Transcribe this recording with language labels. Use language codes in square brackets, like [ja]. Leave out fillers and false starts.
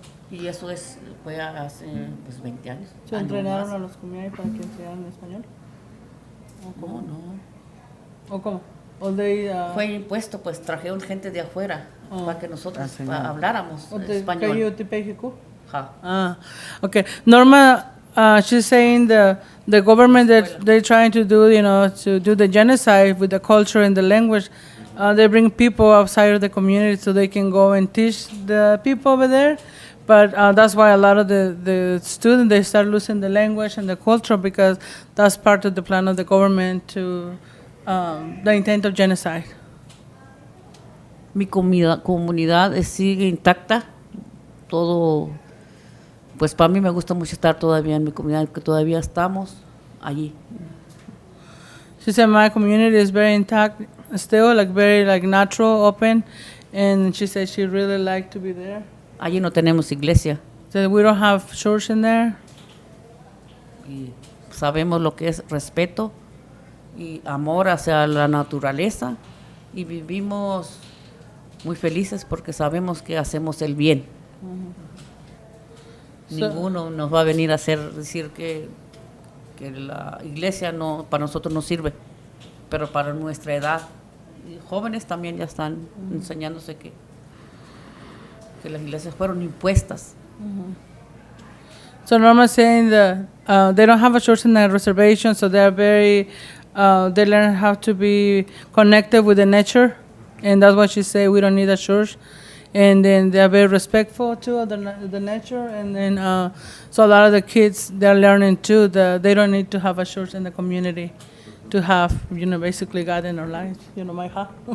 [es] Y eso fue hace 20 años. ¿Se entrenaron a los Kumiai para que enseñaran español? No. ¿O cómo? Fue impuesto, pues trajeron gente de afuera para que nosotros habláramos español. Pirikou? Ja. [en] Okay. Norma, she's saying the government that they're trying to do, to do the genocide with the culture and the language, they bring people outside of the community so they can go and teach the people over there. But that's why a lot of the students, they start losing the language and the culture, because that's part of the plan of the government to the intent of genocide. [es] Mi comunidad sigue intacta, todo, pues para mí me gusta mucho estar todavía en mi comunidad, que todavía estamos allí. [en] She said my community is very intact still, very natural, open, and she said she really liked to be there. [es] Allí no tenemos iglesia. [en] So we don't have church in there. [es] Y sabemos lo que es respeto y amor hacia la naturaleza, y vivimos muy felices porque sabemos que hacemos el bien. Ninguno nos va a venir a decir que la iglesia para nosotros no sirve, pero para nuestra edad, y jóvenes también ya están enseñándose que las iglesias fueron impuestas. [en] So Norma saying that they don't have a church in the reservation, so they're very, they learn how to be connected with the nature, and that's what she said, we don't need a church. And then they're very respectful too of the nature, and then so a lot of the kids, they're learning too that they don't need to have a church in the community to have, basically God in our lives, my heart.